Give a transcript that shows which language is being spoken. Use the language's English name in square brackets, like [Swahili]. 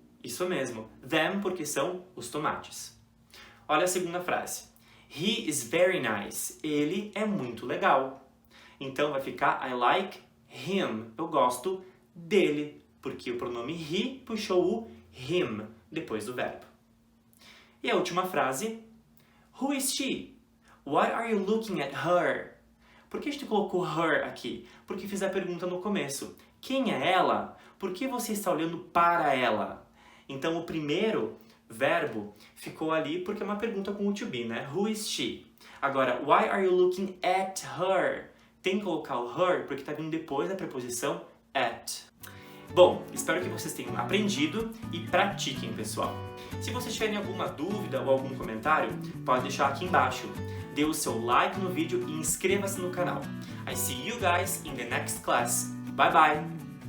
[Portuguese] Isso mesmo, them porque são os tomates. Olha a segunda frase. [English] He is very nice. [Portuguese] Ele é muito legal. Então vai ficar [English] I like him. [Portuguese] Eu gosto dele, porque o pronome he puxou o him depois do verbo. E a última frase. [English] Who is she? Why are you looking at her? [Portuguese] Por que a gente colocou her aqui? Porque fiz a pergunta no começo. Quem é ela? Por que você está olhando para ela? Então o primeiro verbo ficou ali porque é uma pergunta com o to be, né? [English] Who is she? Agora, why are you looking at her? [Portuguese] Tem que colocar o her porque está vindo depois da preposição at. Bom, espero que vocês tenham aprendido e pratiquem, pessoal. Se vocês tiverem alguma dúvida ou algum comentário, pode deixar aqui embaixo. Dê o seu like no vídeo e inscreva-se no canal. [English] I see you guys in the next class. Bye bye!